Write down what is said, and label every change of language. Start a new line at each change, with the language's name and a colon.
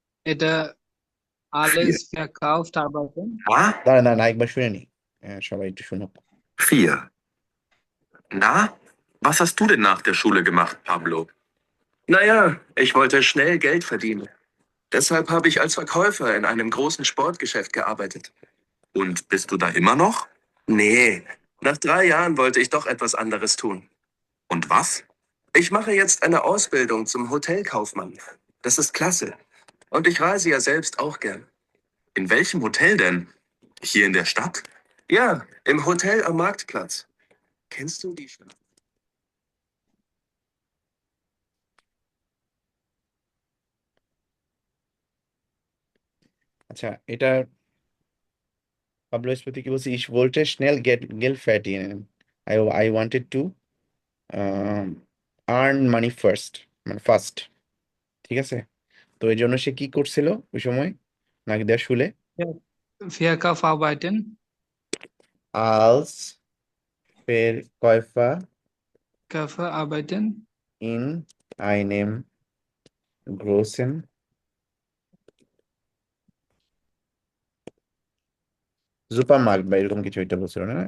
German: এটা আলেস verkauft arbeiten। Ah?
Bangla: দাঁড়া না, একবার শুনে নি, সবাই একটু শুনো। 4.
German: Na, was hast du denn nach der Schule gemacht, Pablo? Naja, ich wollte schnell Geld verdienen. Deshalb habe ich als Verkäufer in einem großen Sportgeschäft gearbeitet. Und bist du da immer noch? Nee, nach 3 Jahren wollte ich doch etwas anderes tun. Und was? Ich mache jetzt eine Ausbildung zum Hotelkaufmann. Das ist klasse. Und ich reise ja selbst auch gern. In welchem Hotel denn? Hier in der Stadt? Ja, im Hotel am Marktplatz. Kennst du die Stadt?
Bangla: আচ্ছা, এটা Pablo এসপতি কি বলছে?
German: Ich wollte schnell Geld verdienen.
English: I wanted to earn money first,
Bangla: মানে first. ঠিক আছে, তো এই জন্য সে কি করছিল ওই সময় নাগিদার শুলে?
German: Verkaufarbeiten, als Verkäufer Verkaufarbeiten in einem großen
Bangla: supermarket বা এরকম কিছু একটা বলছিল না?